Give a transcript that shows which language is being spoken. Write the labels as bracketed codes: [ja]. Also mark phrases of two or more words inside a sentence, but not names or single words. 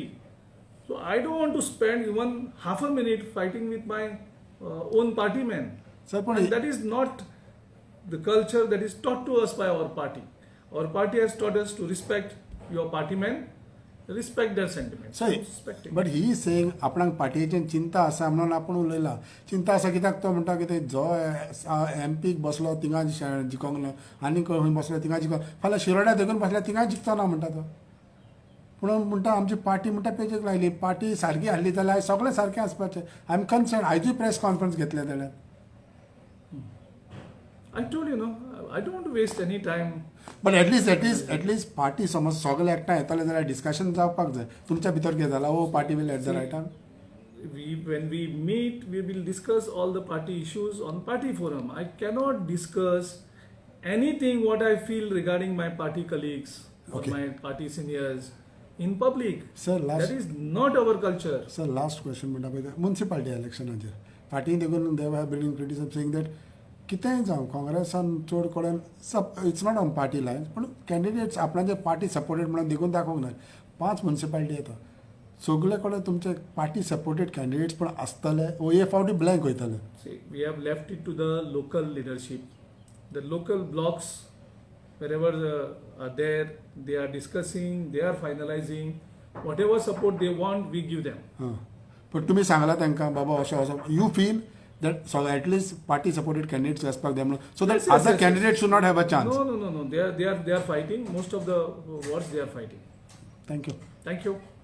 [en] So I don't want to spend even half a minute fighting with my own party man. Sir, but And that is not the culture that is taught to us by our party. Our party has taught us to respect your party man, respect their sentiments. Sir, Respecting. but he is saying [kok] आपणाक पार्टीची चिंता आसा म्हणून आपण उलयला. चिंता आसा कित्याक तो म्हणटा की जो एमपीक बसलो थिंगा जिखोंक ना आनी खंय बसलो थिंगा जिखोंक फाल्यां शिरोड्या देखून बसल्यार थिंगा जिखतो ना म्हणटा तो. म्हणून म्हणटा आमची पार्टी म्हणटा पेजेक लायली पार्टी सारकी हाडली जाल्यार सगळें सारकें आसपाचें. [en] I am concern आयजूय press conference [kok] घेतले जाल्यार. [en] I told you, no, I don't want to waste any time. but atleast party [kok] समज सगळे एकठांय येतले जाल्यार डिस्कशन जावपाक जाय. तुमच्या भितर कितें जालां ओ [en] party will at the right time. When we meet, we will discuss all the party issues on party forum. I cannot discuss anything what I feel regarding my party colleagues or Okay. my party seniors in public. Sir, That is not our culture. sir last question [kok] म्हणटा पळय म्युन्सिपालिटी इलेक्शनाचेर फाटीं देखून [en] they have been criticism saying that [kok] कितेंय जावं काँग्रेसान चड कडेन [en] it's not on party lines [kok] पूण कॅन्डिडेट्स आपणाचे [en] party supported [kok] म्हणून देखून दाखोवंक ना. 5 म्युन्सिपालिटी येता सगळे कडेन तुमचे [en] party supported candidates [kok] पण आसतले वो हे फावटी ब्लँक वयतले. [en] See, we have left it to the local leadership. The local blocks, wherever are there, they are discussing, they are finalizing. Whatever support they want, we give them. [kok] हां पण तुमी सांगला तांकां बाबा अशें असो [en] you feel that so atleast party supported candidates [kok] आसपाक जाय म्हणून [en] so that other candidates should not have a chance. No. They are fighting. Most of the wars they are fighting. थँक्यू. Thank you.